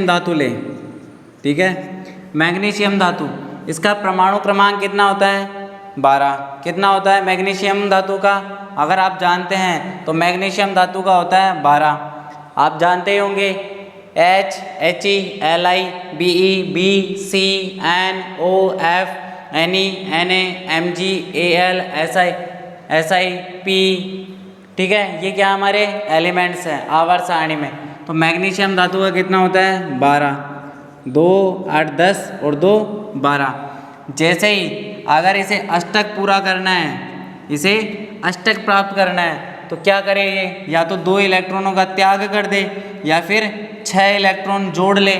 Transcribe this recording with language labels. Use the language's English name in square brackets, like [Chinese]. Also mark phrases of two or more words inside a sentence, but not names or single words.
[Hindi] धातु लें, ठीक है, मैग्नीशियम धातु, इसका परमाणु क्रमांक कितना होता है, 12। कितना होता है मैग्नीशियम धातु का, अगर आप जानते हैं तो मैग्नीशियम धातु का होता है 12। आप जानते ही होंगे H He Li Be Be C N O F Ne Na Mg Al Si P, ठीक है। ये क्या हमारे एलिमेंट्स हैं आवर्त सारणी में। तो मैग्नीशियम धातु का कितना होता है, 12, 2 8 10 और 2 12। जैसे ही अगर इसे अष्टक पूरा करना है, इसे अष्टक प्राप्त करना है, तो क्या करे ये, या तो 2 इलेक्ट्रॉनों का त्याग कर दे या फिर 6 इलेक्ट्रॉन जोड़ ले।